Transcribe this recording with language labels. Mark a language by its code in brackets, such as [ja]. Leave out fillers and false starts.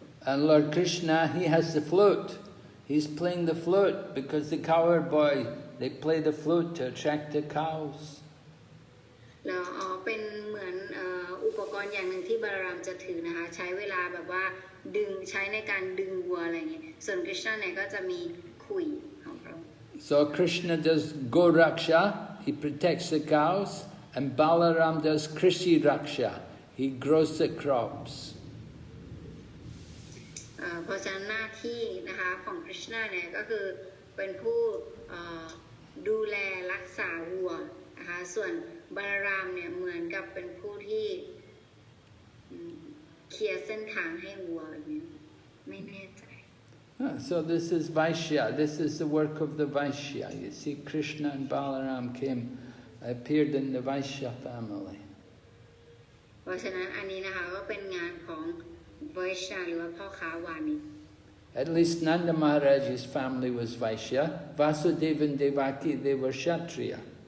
[en] And Lord Krishna, he has the flute. He's playing the flute because the cowherd boy, they play the flute to attract the cows. [th] แล้วเป็นเหมือนอุปกรณ์อย่างหนึ่งที่บาลารามจะถือนะคะใช้เวลาแบบว่าใช้ในการดึงวัวอะไรอย่างเงี้ยส่วนคริชนาเนี่ยก็จะมีขุยของเขา [en] So Krishna does Goraksha, he protects the cows, and Balaram does Krishi Raksha, he grows the crops. [th] เพราะฉะนั้นหน้าที่นะคะของคริชนาเนี่ยก็คือเป็นผู้ดูแลรักษาวัวนะคะส่วนบาลารามเนี่ยเหมือนกับเป็นผู้ที่เคลียร์เส้นทางให้วัวแบบนี้ไม่แน่ใจ [en] So this is Vaishya, this is the work of the Vaishya. You see Krishna and Balaram appeared in the Vaishya family. [th] เพราะฉะนั้นอันนี้นะคะก็เป็นงานของVaishya หรือว่าพ่อค้าวานิช [en] At least Nanda Maharaj's family was Vaishya. Vasudeva and Devaki, they were Kshatriya.